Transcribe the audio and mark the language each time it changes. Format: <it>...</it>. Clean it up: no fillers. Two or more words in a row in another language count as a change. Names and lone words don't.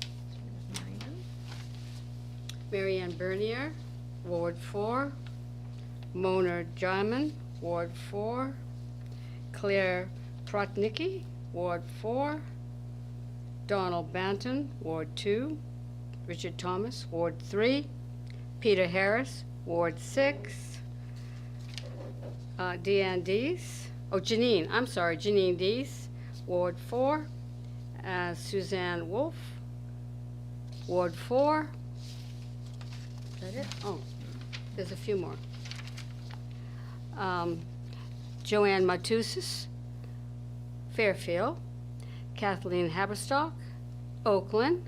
<en>Marianne Bernier, Ward 4, Mona Jarman, Ward 4, Claire Protnicki, Ward 4, Donald Banton, Ward 2. Richard Thomas, Ward 3. Peter Harris, Ward 6. Deanne Dees, Janine Dees, Ward 4. Suzanne Wolf, Ward 4. Is that it? Oh, there's a few more. Joanne Matusas, Fairfield. Kathleen Haberstock, Oakland.</en>